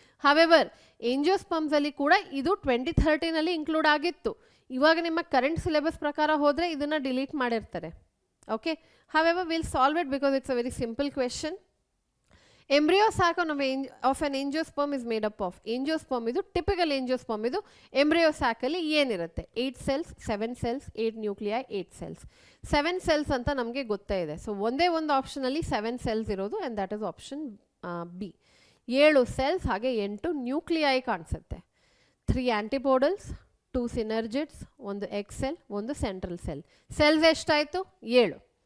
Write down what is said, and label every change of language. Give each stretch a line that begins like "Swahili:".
Kannada: However ಏಂಜಿಯೋಸ್ಪರ್ಮ್ಸ್ ಅಲ್ಲಿ ಕೂಡ ಇದು 2013 ಇನ್ಕ್ಲೂಡ್ ಆಗಿತ್ತು. ಇವಾಗ ನಿಮ್ಮ ಕರೆಂಟ್ ಸಿಲೆಬಸ್ ಪ್ರಕಾರ ಹೋದರೆ ಇದನ್ನು ಡಿಲೀಟ್ ಮಾಡಿರ್ತಾರೆ.
English: Okay, however will solve it because it's a very simple question. Embryo sac of an angiosperm is made up of. Angiosperm ಇದು typical angiosperm ಇದು.
Kannada: ಎಂಬ್ರಿಯೋ ಸ್ಯಾಕಲ್ಲಿ ಏನಿರುತ್ತೆ?
English: 8 cells, 7 cells, 8 nuclei, 8 cells.
Kannada: 7 cells ಅಂತ ನಮಗೆ ಗೊತ್ತೇ ಇದೆ. ಸೊ ಒಂದೇ ಒಂದು ಆಪ್ಷನಲ್ಲಿ 7 cells ಇರೋದು,
English: And that is option B.
Kannada: 7 cells ಹಾಗೆ 8 ನ್ಯೂಕ್ಲಿಯೈ ಕಾಣಿಸುತ್ತೆ. 3 ಆಂಟಿಪೋಡಲ್ಸ್, 2 ಸಿನರ್ಜಿಡ್ಸ್, 1 egg cell, 1 central cell. Cells ಎಷ್ಟಾಯಿತು? 7.